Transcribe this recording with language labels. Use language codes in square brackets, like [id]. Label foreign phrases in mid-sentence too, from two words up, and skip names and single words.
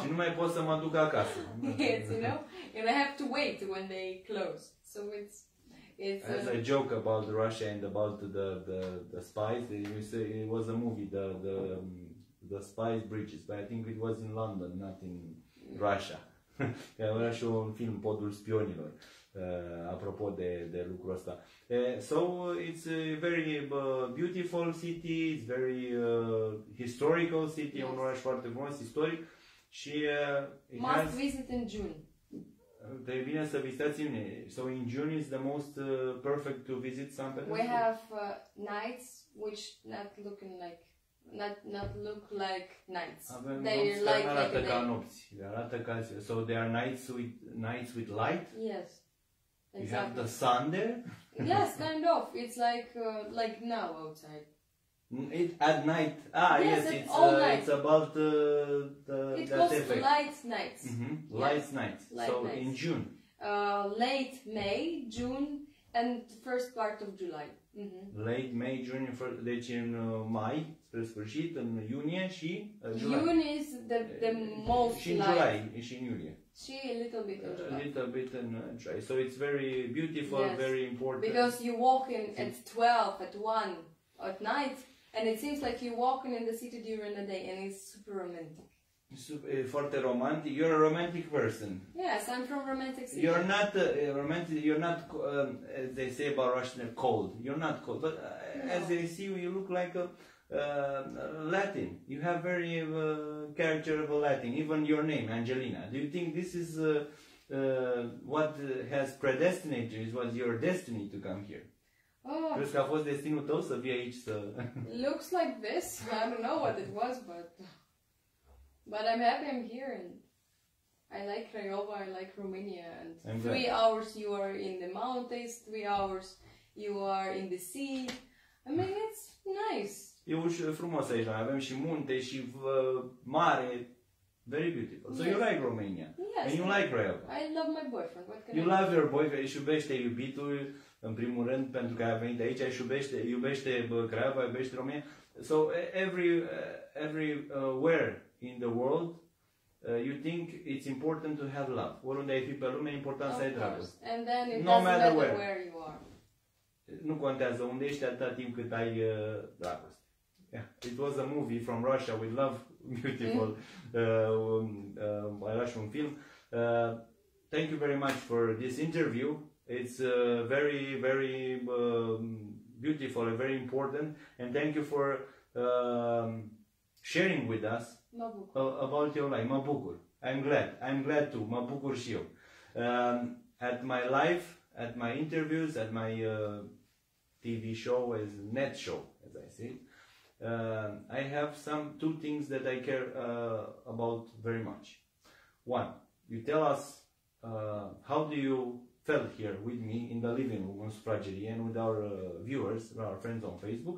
[ro] Și nu mai pot să mă duc acasă. [en] Yes, you know, and I have to wait when they close. So it's as I joke about Russia and about the spies. You say it was a movie, the spies bridges, but I think it was in London, not in Russia. [ro] Era și un film, Podul spionilor, apropo de lucrul ăsta. [en] So it's a very beautiful city, it's very historical city, [ro] un oraș foarte frumos, istoric și [en] must visit in June. [ro] E bine să vizitați în iunie. [en] So in June is the most perfect to visit St. Petersburg. We have nights which not look like nights. [ro] They arată ca nopți. Arată ca, [en] so there are nights with light. Yes. Exactly. You have the sun there. Yes, kind of. It's like now outside. At night. Yes, it's about it goes light nights. Light nights. So nights. in June. Late May, June, and first part of July. Late May, June, [ro] deci în mai, spre sfârșit, în iunie și July. [en] June is the most [ro] și în July, și în iulie. [en] Și a little bit in July. A little bit in July. So it's very beautiful, yes. very important. Because you walk in at 12, at 1, at night, and it seems like you're walking in the city during the day, and it's super romantic. [ro] Foarte romantic. [en] You're a romantic person. Yes, I'm from romantic city. You're not romantic. You're not, as they say about Russian, cold. You're not cold, but no. As they see you, look like a Latin. You have very character of a Latin. Even your name, Angelina. Do you think this is what has predestinated you? It was your destiny to come here. Oh. [ro] Crezi că a fost destinul tău să vii aici să... [en] Looks like this. I don't know what it was, but I'm happy I'm here, and I like Craiova, I like Romania, and 3 hours you are in the mountains, 3 hours you are in the sea. I mean, it's nice. [ro] E frumos aici, avem și munte și mare. [en] Very beautiful. So you like Romania. Yes. And you like Craiova. I love my boyfriend. What can you love your boyfriend. [ro] Își iubește iubitul, în primul rând, pentru că a venit aici, iubește Craiova, iubește Romania. [en] So everywhere in the world, you think it's important to have love. [ro] Oriunde ai fi pe lume, e important să ai dragoste. [en] And then it no doesn't matter where you are. [ro] Nu contează unde ești atâta timp cât ai dragoste. [en] Yeah. It was a movie from Russia with love, beautiful, Russian film. Thank you very much for this interview. It's very, very beautiful and very important. And thank you for sharing with us about your life. [ro] Mă bucur. [en] I'm glad too. [ro] Mă bucur și eu. [en] At my life, at my interviews, at my TV show, as net show, as I say, I have two things that I care about very much. One, you tell us how do you felt here with me in the living room on Sufragerie and with our viewers, our friends on Facebook.